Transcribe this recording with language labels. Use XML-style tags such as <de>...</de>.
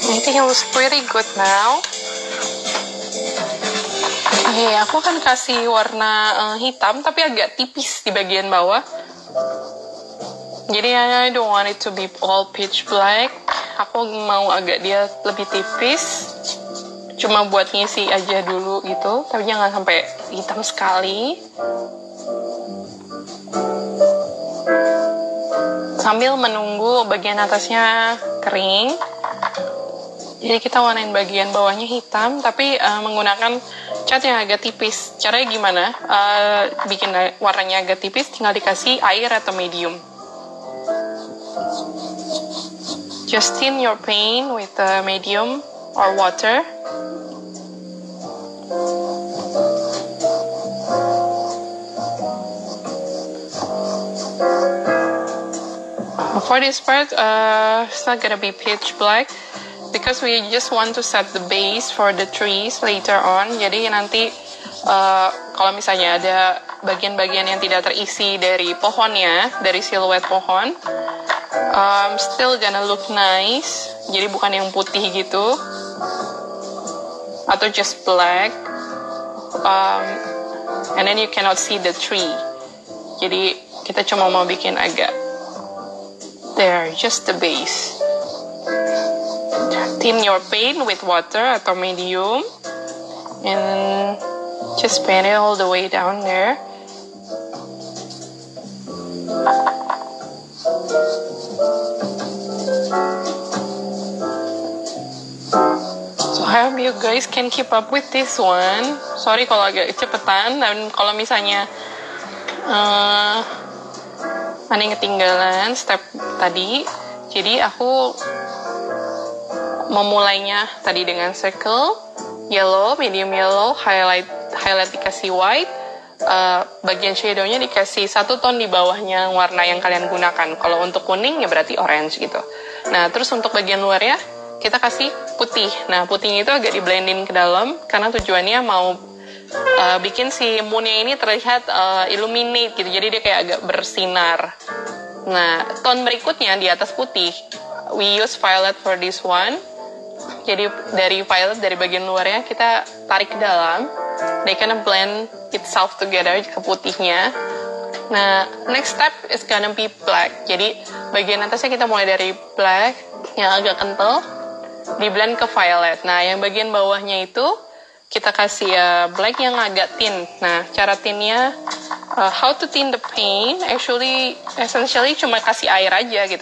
<en>think it looks pretty good now.</en> <id>Oke, aku akan kasih warna hitam tapi agak tipis di bagian bawah.</id> <en>Jadi I don't want it to be all pitch black.</en> <id>Aku mau agak dia lebih tipis. Cuma buat ngisi aja dulu gitu, tapi jangan sampai hitam sekali. Sambil menunggu bagian atasnya kering. Jadi kita warnain bagian bawahnya hitam, tapi menggunakan cat yang agak tipis. Caranya gimana? Bikin warnanya agak tipis, tinggal dikasih air atau medium.</id> <en>Just tint your paint with medium or water. For this part, it's not gonna be pitch black because we just want to set the base for the trees later on.</en> <id>Jadi nanti kalau misalnya ada bagian-bagian yang tidak terisi dari pohonnya, dari siluet pohon,</id> <en>still gonna look nice.</en> <id>Jadi bukan yang putih gitu atau</id> <en>just black, and then you cannot see the tree.</en> <id>Jadi kita cuma mau bikin agak</id> <en>there, just the base. Tint your paint with water atau medium, and just paint it all the way down there. So I hope you guys can keep up with this one.</en> <id>Sorry kalau agak cepetan, dan kalau misalnya ada yang ketinggalan step tadi. Jadi aku memulainya tadi dengan circle, yellow, medium yellow, highlight dikasih white, bagian shadownya dikasih satu tone di bawahnya warna yang kalian gunakan. Kalau untuk kuning ya berarti orange gitu. Nah terus untuk bagian luarnya kita kasih putih. Nah putihnya itu agak di blendin ke dalam karena tujuannya mau bikin si moonnya ini terlihat illuminate gitu, jadi dia kayak agak bersinar. Nah tone berikutnya di atas putih,</id> <en>we use violet for this one.</en> <id>Jadi dari violet, dari bagian luarnya kita tarik ke dalam,</id> <en>they gonna blend itself together</en> <id>ke putihnya.</id> <en>Nah next step is gonna be black.</en> <id>Jadi bagian atasnya kita mulai dari black yang agak kental, di blend ke violet. Nah yang bagian bawahnya itu kita kasih black yang agak tint. Nah, cara tintnya,</id> <en>how to tint the paint, essentially</en> <id>cuma kasih air aja gitu.</id>